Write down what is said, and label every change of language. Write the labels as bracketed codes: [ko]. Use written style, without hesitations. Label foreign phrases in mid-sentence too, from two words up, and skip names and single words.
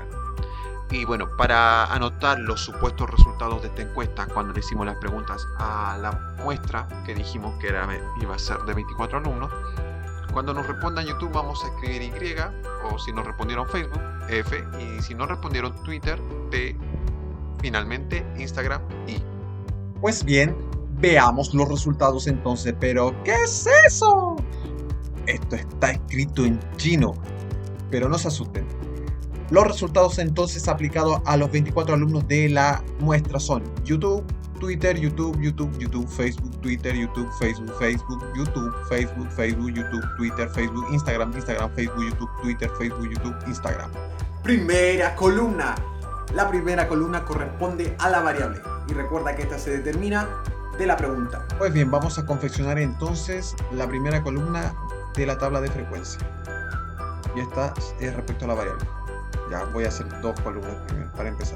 [es] Y bueno, para anotar los supuestos resultados de esta encuesta, cuando le hicimos las preguntas a la muestra que dijimos que iba a ser de 24 alumnos, cuando nos respondan YouTube vamos a escribir Y, o si nos respondieron Facebook, F, y si no respondieron Twitter, T, finalmente Instagram, I. Pues bien, veamos los resultados entonces, pero ¿qué es eso? Esto está escrito en chino, pero no se asusten. Los resultados entonces aplicados a los 24 alumnos de la muestra son YouTube, Twitter, YouTube, Facebook, Twitter, YouTube, Facebook, YouTube, Facebook, YouTube, Twitter, Facebook, Instagram, Facebook, YouTube, Twitter, Facebook, YouTube, Instagram. Primera columna. La primera columna corresponde a la variable. Y recuerda que esta se determina de la pregunta. Pues bien, vamos a confeccionar entonces la primera columna de la tabla de frecuencia. Y esta es respecto a la variable. Ya voy a hacer dos columnas primero para empezar.